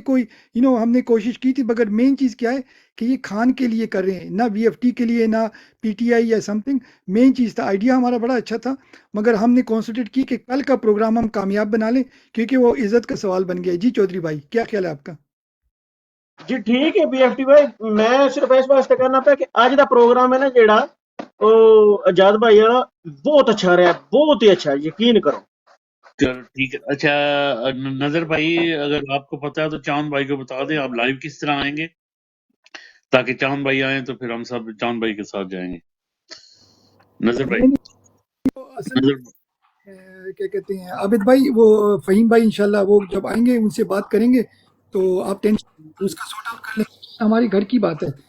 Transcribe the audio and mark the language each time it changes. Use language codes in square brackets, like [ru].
[ur] کوئی ہم نے کوشش کی تھی, مگر مین چیز کیا ہے کہ یہ خان کے لیے کر رہے ہیں, نہ BFT کے لیے, نہ PTI یا سم تھنگ. مین چیز تھا, آئیڈیا ہمارا بڑا اچھا تھا, مگر ہم نے کانسنٹریٹ کی کہ کل کا پروگرام ہم کامیاب بنا لیں, کیونکہ وہ عزت کا سوال بن گیا. جی چودھری بھائی کیا خیال ہے آپ کا؟ [pa] ਜੀ ਠੀਕ ਹੈ BFT ਭਾਈ. ਮੈਂ ਸਿਰਫ ਇਸ ਵਾਸਤੇ ਕਹਿਣਾ ਪਿਆ ਕਿ ਅੱਜ ਦਾ ਪ੍ਰੋਗਰਾਮ ਹੈ ਨਾ ਜਿਹੜਾ ਉਹ ਆਜ਼ਾਦ ਭਾਈ ਵਾਲਾ ਬਹੁਤ ਅੱਛਾ ਰਿਹਾ, ਬਹੁਤ ਹੀ ਅੱਛਾ, ਯਕੀਨ ਕਰੋ. [ur] چلو ٹھیک ہے. اچھا نظر بھائی اگر آپ کو پتا ہے تو چاند بھائی کو بتا دیں آپ لائیو کس طرح آئیں گے, تاکہ چاند بھائی آئیں تو پھر ہم سب چاند بھائی کے ساتھ جائیں گے. نظر بھائی کیا کہتے ہیں عابد بھائی, وہ فہیم بھائی انشاءاللہ وہ جب آئیں گے ان سے بات کریں گے تو آپ ٹینشن اس کا سارٹ آؤٹ کر لیں. ہماری گھر کی بات ہے.